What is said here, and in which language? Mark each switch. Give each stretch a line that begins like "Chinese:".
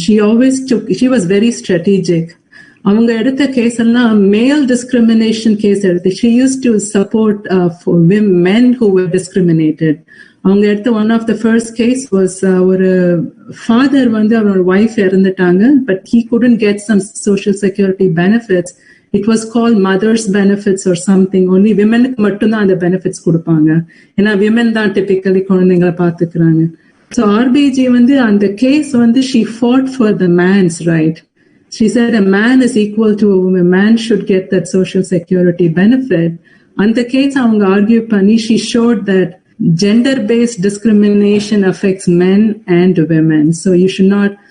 English: She was very strategic.
Tamil: அவங்க எடுத்த case எல்லாம் மேல் டிஸ்கிரிமினேஷன் கேஸ் எடுத்து
English: she used to support for men who were discriminated.
Tamil: அவங்க எடுத்த
English: one of the first case was ஒரு father
Tamil: அவரோட wife இறந்துட்டாங்க,
English: but he couldn't get some social security benefits. It was called mother's benefits or something.
Tamil: Only womenக்கு மட்டும்தான் அந்த benefits கொடுப்பாங்க, ஏன்னா women தான் typically குழந்தைங்களை பார்த்துக்கிறாங்க.
English: So RBG
Tamil: அந்த case
English: she fought for the man's right. She said a man is equal to a woman. A man should get that social security benefit. And the case
Tamil: அவங்க argue பண்ணி,
English: she showed that gender-based discrimination affects men and women. So you should not.